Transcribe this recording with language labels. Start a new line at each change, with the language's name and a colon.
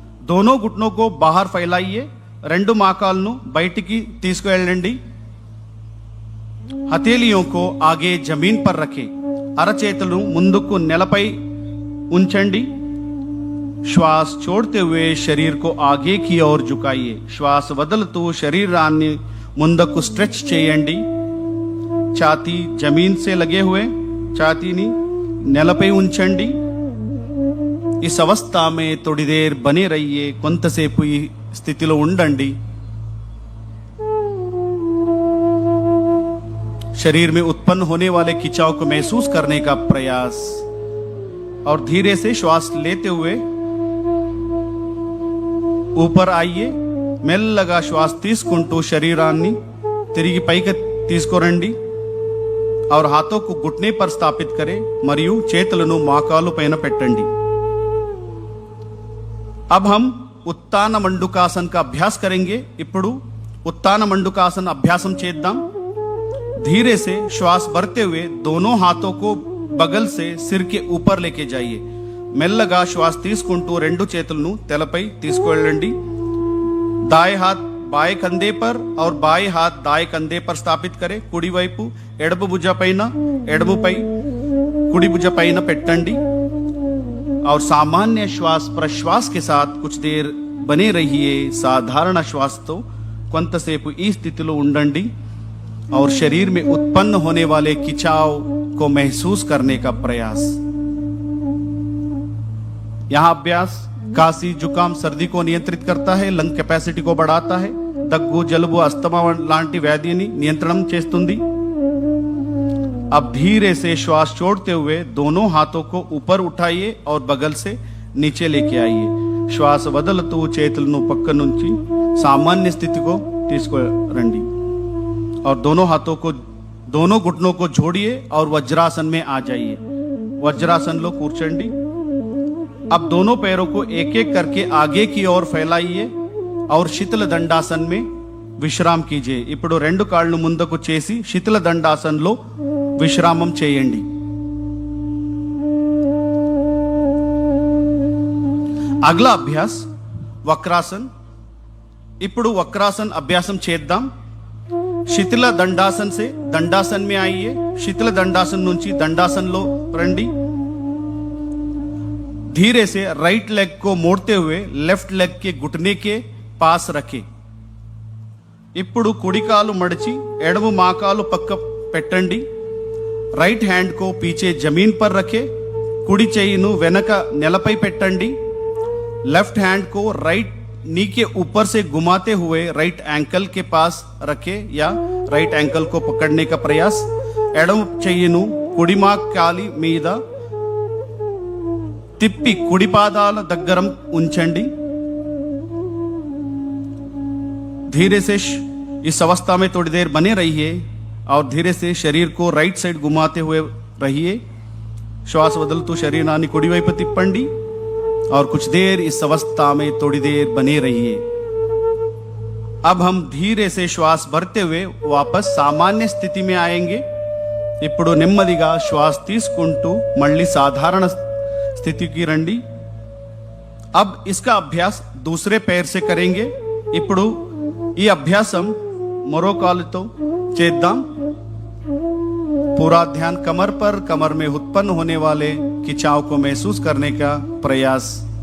Hindi: दोनों घुटनों को बाहर फैलाइए.
Telugu: రెండు మోకాళ్ళను బయటికి తీసుకువెళ్ళండి.
Hindi: हथेलियों को आगे जमीन पर रखें.
Telugu: అరచేతులు ముందుకు నేలపై ఉంచండి.
Hindi: श्वास छोड़ते हुए शरीर को आगे की ओर झुकाइए.
Telugu: श्वास వదులుతూ శరీరాన్ని ముందుకు స్ట్రెచ్ చేయండి.
Hindi: छाती जमीन से लगे हुए
Telugu: छातीని నేలపై ఉంచండి.
Hindi: इस अवस्था में थोड़ी देर बने रहिए.
Telugu: కొంతసేపు ఈ స్థితిలో ఉండండి.
Hindi: शरीर में उत्पन्न होने वाले खिंचाव को महसूस करने का प्रयास और धीरे से श्वास लेते हुए ऊपर आइए.
Telugu: మెల్లగా శ్వాస తీసుకుంటూ శరీరాన్ని తిరిగి పైకి తీసుకురండి
Hindi: और हाथों को घुटने पर स्थापित करें
Telugu: మరియు చేతులను మోకాలు పైన పెట్టండి.
Hindi: अब हम उत्तान मंडूकासन का अभ्यास करेंगे.
Telugu: ఇప్పుడు उत्तान मंडूकासन अभ्यासम చేద్దాం.
Hindi: धीरे से श्वास भरते हुए दोनों हाथों को बगल से सिर के ऊपर लेके जाइए.
Telugu: మెల్లగా శ్వాస తీసుకుంటూ రెండు చేతులను తలపై తీసుకువెళ్ళండి.
Hindi: दाएं हाथ बाएं कंधे पर और बाएं हाथ दाएं कंधे पर स्थापित करें.
Telugu: కుడి వైపు ఎడమ భుజ పైన, ఎడమపై కుడి భుజ పైన పెట్టండి
Hindi: और सामान्य श्वास प्रश्वास के साथ कुछ देर बने रहिए. साधारण श्वास तो
Telugu: కొంతసేపు ఈ స్థితిలో ఉండండి.
Hindi: और शरीर में उत्पन्न होने वाले खिंचाव को महसूस करने का प्रयास। यहां अभ्यास खांसी जुकाम सर्दी को नियंत्रित करता है,
Telugu: లంగ్ కెపాసిటీ
Hindi: को बढ़ाता है,
Telugu: దగ్గు జలుబు
Hindi: अस्थमा
Telugu: లాంటి వ్యాధిని నియంత్రణం చేస్తుంది।
Hindi: अब धीरे से श्वास छोड़ते हुए दोनों हाथों को ऊपर उठाइए और बगल से नीचे लेके आइए। श्वास
Telugu: వదులుతూ చేతులను పక్క నుంచి
Hindi: सामान्य स्थिति को
Telugu: తీసుకురండి
Hindi: और दोनों हाथों को दोनों घुटनों को जोड़िए और वज्रासन में आ जाइए। वज्रासन
Telugu: लो కూర్చోండి।
Hindi: अब दोनों पैरों को एक एक करके आगे की ओर फैलाइए और शीतल दंडासन में విశ్రామం कीजिए।
Telugu: ఇప్పుడు రెండు కాళ్ళు ముందుకు చేసి శీతల దండాసనలో విశ్రామం చేయండి। అగలా అభ్యాస్ వక్రాసన్। ఇప్పుడు వక్రాసన్ అభ్యాసం చేద్దాం।
Hindi: శీతల దండాసన్ से दंडासन में आइए।
Telugu: శీతల దండాసన్ నుంచి దండాసనలో రండి।
Hindi: धीरे से राइट लेग को मोड़ते हुए लेफ्ट लेग के घुटने के पास रखें।
Telugu: ఇప్పుడు కుడి కాలు మడిచి ఎడమ మాకాలు పక్క పెట్టండి।
Hindi: రైట్ హ్యాండ్ को पीछे जमीन पर रखें।
Telugu: కుడి చెయ్యిను వెనక నేలపై పెట్టండి।
Hindi: लेफ्ट हैंड को राइट नी के ऊपर से घुमाते हुए राइट एंकल के पास रखें या राइट एंकल को पकड़ने का प्रयास।
Telugu: ఎడమ చెయ్యిను కుడి మోకాలి మీద తిప్పి కుడి పాదాల దగ్గర ఉంచండి।
Hindi: धीरे से इस अवस्था में थोड़ी देर बने रहिए और धीरे से शरीर को राइट साइड घुमाते हुए रहिए। श्वास
Telugu: వదులుతూ శరీరాన్ని కుడివైపు తిప్పండి
Hindi: और कुछ देर इस अवस्था में थोड़ी देर बने रहिए। अब हम धीरे से श्वास भरते हुए वापस सामान्य स्थिति में आएंगे।
Telugu: ఇప్పుడు నెమ్మదిగా శ్వాస తీసుకుంటూ మళ్ళీ సాధారణ స్థితికి రండి।
Hindi: अब इसका अभ्यास दूसरे पैर से करेंगे।
Telugu: ఇప్పుడు ఈ అభ్యాసం మరో కాలుతో చేద్దాం।
Hindi: पूरा ध्यान कमर पर, कमर में उत्पन्न होने वाले खिंचाव को महसूस करने का प्रयास।